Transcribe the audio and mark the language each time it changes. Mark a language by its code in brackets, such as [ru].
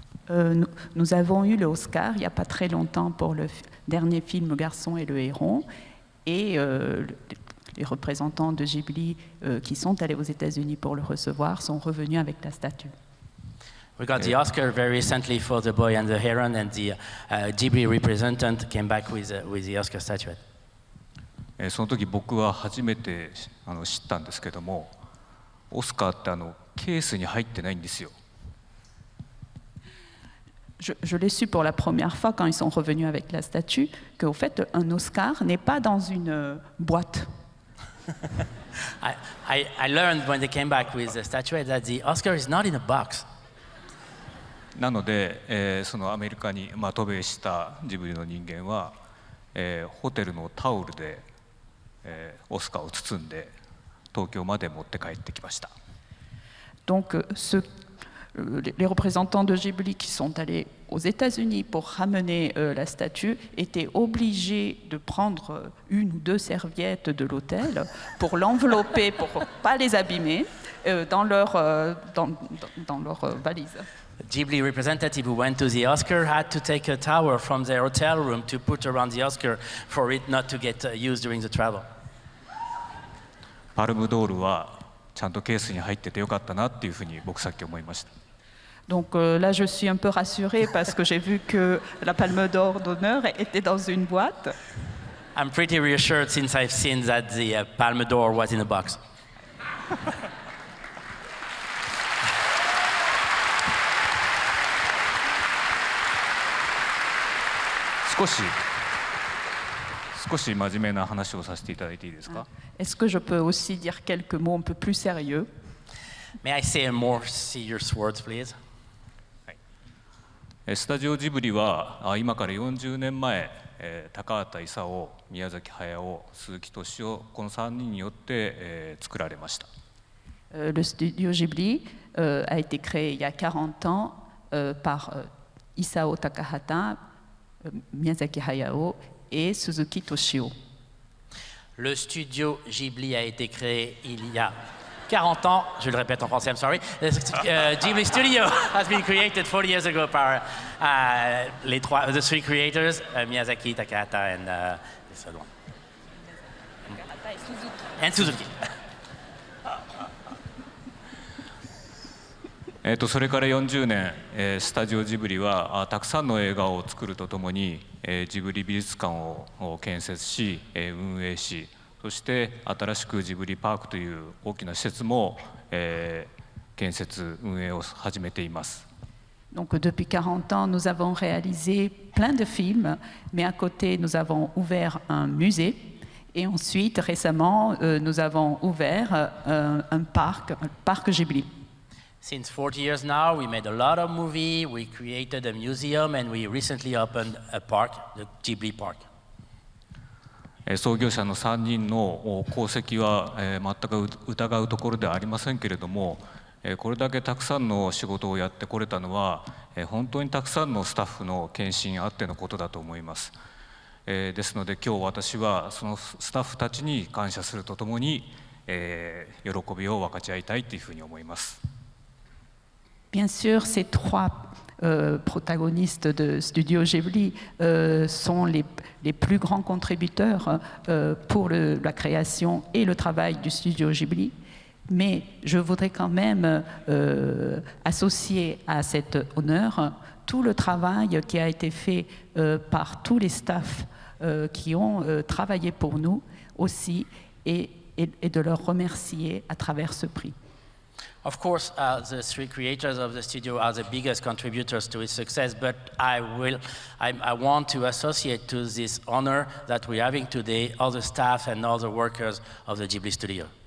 [fr] Nous avons eu le Oscar il n'y a pas très longtemps pour le dernier film Le Garçon et le Héron, et les représentants de Ghibli qui sont allés aux États-Unis pour le recevoir sont revenus avec la statue. [en] We got the Oscar very recently for The Boy and the Heron, and the Ghibli representative came back with the Oscar statuette. [ja] その時僕は初めて知ったんですけども、オスカーってケースに入ってないんですよ。 [fr] Je l'ai su pour la première fois quand ils sont revenus avec la statue, qu'au fait, un Oscar n'est pas dans une boîte. [en] I learned when they came back with the statuette that the Oscar is not in a box. [ja] なので、そのアメリカに渡米したジブリの人間は、ホテルのタオルで、オスカーを包んで東京まで持って帰ってきました。 [fr] Donc, les représentants de Ghibli qui sont allés aux États-Unis pour ramener la statue étaient obligés de prendre 1 ou 2 serviettes de l'hôtel pour l'envelopper, pour ne pas les abîmer, dans leur valise. [en] The Ghibli representative who went to the Oscar had to take a towel from their hotel room to put around the Oscar for it not to get used during the travel. [ja] パルムドールはちゃんとケースに入っててよかったなっていうふうに僕さっき思いました。 [fr] Donc là, je suis un peu rassurée parce que j'ai vu que la Palme d'Or d'honneur était dans une boîte. [en] I'm pretty reassured since I've seen that the Palme d'Or was in a box. [ja] 少し真面目な話をさせていただいていいですか？ [fr] Est-ce que je peux aussi dire quelques mots un peu plus sérieux? [en] May I say more serious words, please? [ja] スタジオジブリは今から40年前、高畑勲、宮崎駿、鈴木敏夫、この3人によって、作られました。 [fr] Le studio Ghibli a été créé il y a 40 ans par Isao Takahata, Miyazaki Hayao et Suzuki Toshio. Le studio Ghibli a été créé il y a 40 ans, je le répète en français, [en] I'm sorry. The Ghibli Studio has been created 40 years ago par the 3 creators, Miyazaki, Takahata, and this other one. And Suzuki. [ja] それから40年、スタジオジブリはたくさんの映画を作るとともに、ジブリ美術館を建設し、運営し、そして新しくジブリパークという大きな施設も、建設運営を始めています。 [fr] Donc depuis 40 ans, nous avons réalisé plein de films, mais à côté, nous avons ouvert un musée. Et ensuite, récemment, nous avons ouvert un parc Ghibli. [en] Since 40 years now, we made a lot of movies, we created a museum, and we recently opened a park, the Ghibli Park. [ja] 創業者の3人の功績は全く疑うところではありませんけれども、これだけたくさんの仕事をやってこれたのは、本当にたくさんのスタッフの献身あってのことだと思います。ですので今日私はそのスタッフたちに感謝するとともに、喜びを分かち合いたいというふうに思います。 [fr] Bien sûr, ces trois protagonistes de Studio Ghibli sont les plus grands contributeurs pour la création et le travail du Studio Ghibli. Mais je voudrais quand même associer à cet honneur tout le travail qui a été fait par tous les staffs qui ont travaillé pour nous aussi et de leur remercier à travers ce prix. [en] Of course, the three creators of the studio are the biggest contributors to its success, but I want to associate to this honor that we're having today all the staff and all the workers of the Ghibli studio.